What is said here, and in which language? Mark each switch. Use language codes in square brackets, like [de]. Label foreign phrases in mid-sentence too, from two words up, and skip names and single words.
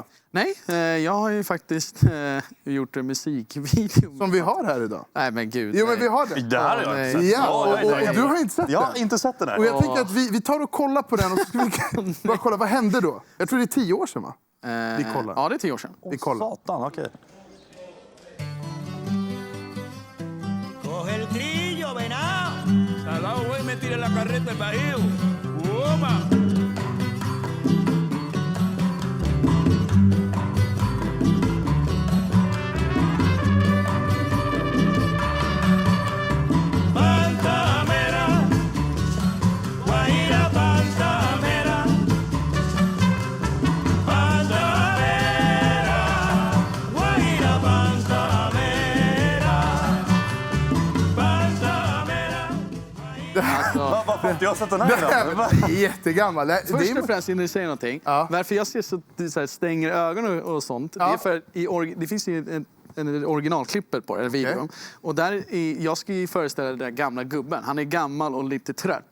[sv] Nej, jag har ju faktiskt gjort en musikvideo. Som vi har här idag. Nej, men gud. Jo, men nej. vi har det. Det här har jag inte sett. Ja, och du har inte sett Jag det. har inte sett den här. Och jag tänker att vi tar och kollar på den och så ska vi bara kolla vad hände då. Jag tror det är 10 år sedan, va? Vi kollar. Ja, det är 10 år sedan. Vi kollar. Satan, okej. [es] Coge el trillo, venado. Salado, güey, me tire la carreta el bajío. ¡Uoma! Pantamera, Guajira Pantamera. Pantamera, Guajira Pantamera. Pantamera. [sv] Varför har inte jag sett den här innan? Det är jättegammal. Det Först är... och främst innan du säger någonting. Ja. Varför jag ser så här, stänger ögonen och sånt. Ja. Det är för det finns ju en originalklippet på det, eller videon. Okej. Och där jag ska ju föreställa den där gamla gubben. Han är gammal och lite trött.